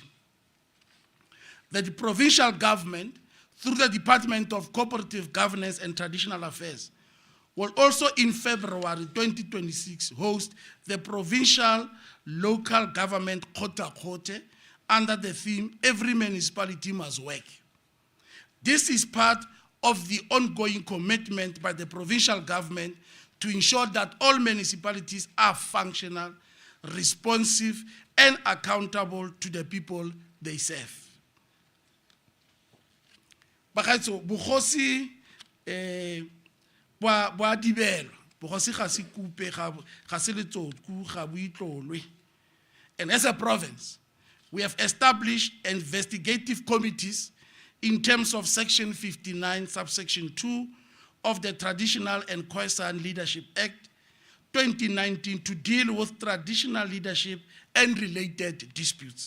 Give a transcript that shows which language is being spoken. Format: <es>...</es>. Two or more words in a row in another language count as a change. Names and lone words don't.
<en>The provincial government, through the Department of Cooperative Governance and Traditional Affairs, will also in February 2026 host the Provincial Local Government Kota Kote under the theme, Every Municipality Must Work. This is part of the ongoing commitment by the provincial government to ensure that all municipalities are functional, responsive, and accountable to the people they serve.</en> <tn>Bagaetso, bogosi boa dibelwa, bogosi ga se kupe ga se letsotku ga bo itlolwe.</tn> <en>And as a province, we have established investigative committees in terms of Section 59, subsection 2 of the Traditional and Khoisan Leadership Act 2019 to deal with traditional leadership and related disputes.</en>